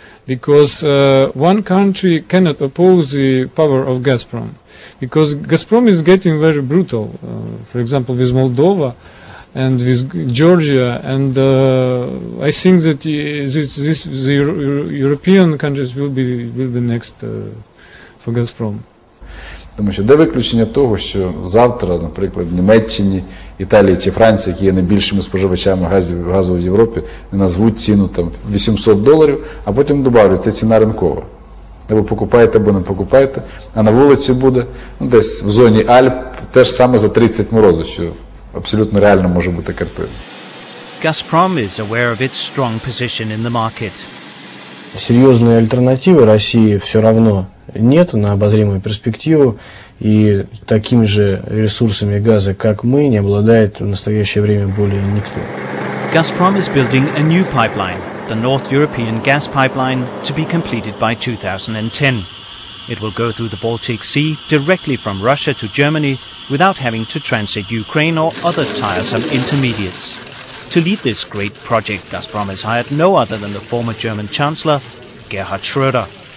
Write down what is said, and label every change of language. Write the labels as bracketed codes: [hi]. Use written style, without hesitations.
[en] Because one country cannot oppose the power of Gazprom. Because Gazprom is getting very brutal, for example, with Moldova and with Georgia. And I think that the European countries will be next for Gazprom. [uk] Тому що де виключення того, що завтра, наприклад, в Німеччині, Італії чи Франції, які є найбільшими споживачами газу в Європі, не назвуть ціну там $800, а потім добавлять, це ціна ринкова. Або покупаєте, або не покупаєте, а на вулиці буде, ну, десь в зоні Альп, теж саме за 30 морозу, що абсолютно реально може бути картина. [en] Gazprom is aware of its strong position in the market. [ru] Серьезной альтернативы России все равно нет на обозримую перспективу, и такими же ресурсами газа, как мы, не обладает в настоящее время более никто. [en] Gazprom is building a new pipeline, the North European gas pipeline, to be completed by 2010. It will go through the Baltic Sea directly from Russia to Germany without having to transit Ukraine or other tiresome intermediates. To lead this great project, Gazprom has hired no other than the former German Chancellor, Gerhard Schröder.